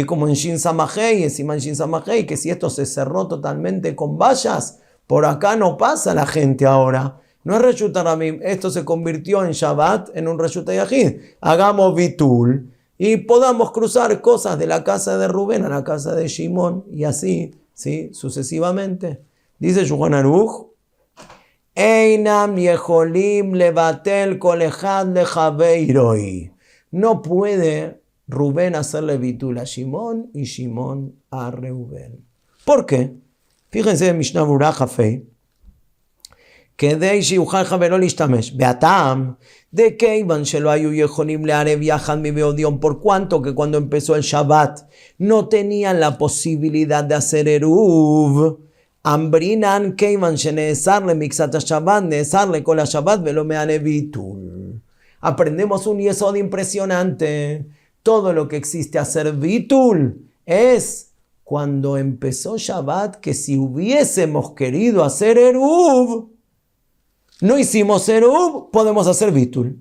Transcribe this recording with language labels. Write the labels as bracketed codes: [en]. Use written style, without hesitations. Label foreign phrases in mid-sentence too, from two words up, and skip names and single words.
[es] Como en Shin Samajei, encima en Shin Samajei, que si esto se cerró totalmente con vallas, por acá no pasa la gente ahora. No es [he] רשות הרבים, [es] esto se convirtió en Shabbat, en un [he] רשות היחיד. [es] Hagamos bitul y podamos cruzar cosas de la casa de Rubén a la casa de Shimón, y así, ¿sí? Sucesivamente. [he] Dice Shulchan Aruch, אינם יכולים לבטל כל אחד לחבירו. [es] No puede Rubén hacerle bitul a Shimón y Shimón a Reuben. ¿Por qué? Fíjense en Mishnah Berurah Jafei, [he] כדי שיוכל חברו להשתמש. והטעם, דכיוון שלא היו יכולים לערב יחד מבעוד יום, [es] por cuanto que cuando empezó el Shabbat no tenían la posibilidad de hacer eruv, [he] אמרינן כיוון שנאסר למקצת השבת, נאסר לכל השבת ולא מענה ביטול. [es] Aprendemos un yesod impresionante. Todo lo que existe hacer bitul es cuando empezó Shabbat, que si hubiésemos querido hacer eruv, no hicimos eruv, podemos hacer bitul.